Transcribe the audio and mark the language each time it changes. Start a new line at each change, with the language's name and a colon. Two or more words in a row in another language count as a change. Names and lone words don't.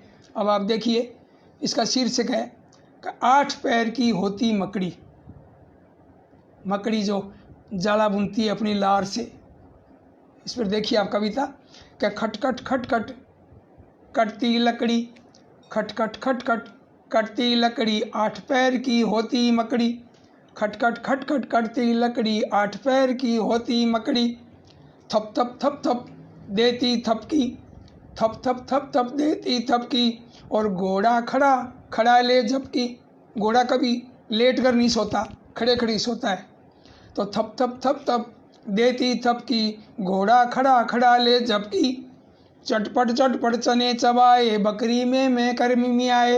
Hindi: अब आप देखिए, इसका शीर्षक है 8 पैर की होती मकड़ी, मकड़ी जो जाला बुनती है अपनी लार से। इस पर देखिए आप कविता, क्या खटखट खटखट कटती लकड़ी, खटखट खटखट कटती लकड़ी 8 पैर की होती मकड़ी। खटखट खटखट कटती लकड़ी 8 पैर की होती मकड़ी। थप थप थप थप देती थपकी, थप थप थप थप देती थपकी। और घोड़ा खड़ा खड़ा ले झपकी। घोड़ा कभी लेट कर नहीं सोता, खड़े खड़ी सोता है। तो थप थप थप थप देती थपकी, घोड़ा खड़ा खड़ा ले झपकी। चटपट चटपट चने चबाए, बकरी में मैं कर्मी में आए।